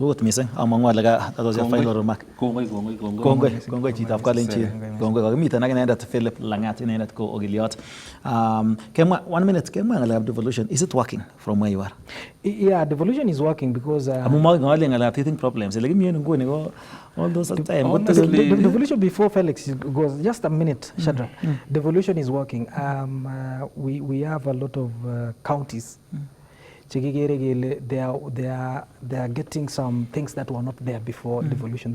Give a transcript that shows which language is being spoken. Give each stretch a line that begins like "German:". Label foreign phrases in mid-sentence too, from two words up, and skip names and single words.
Kalenjin: Gut missing amang'u ale katos ya
English: final remark.
Kalenjin: Kongoi chitab Kalenjin. Kongoi kakimiten ak inendet Philip Langat, inendet ko ogiliot.
English: Kemwa 1 minute,
Kalenjin: kemwa ngalekab
English: devolution, is it working from where you are? Yeah, devolution is working because
Kalenjin: Amu ngale ngalekab
English: teething problems.
Kalenjin: Ele kimi nguni ko
English: all those time. Honestly, the devolution before Felix goes just a minute, Shadrach. Devolution is working. We have a lot of counties. They are getting some things that were not there before devolution.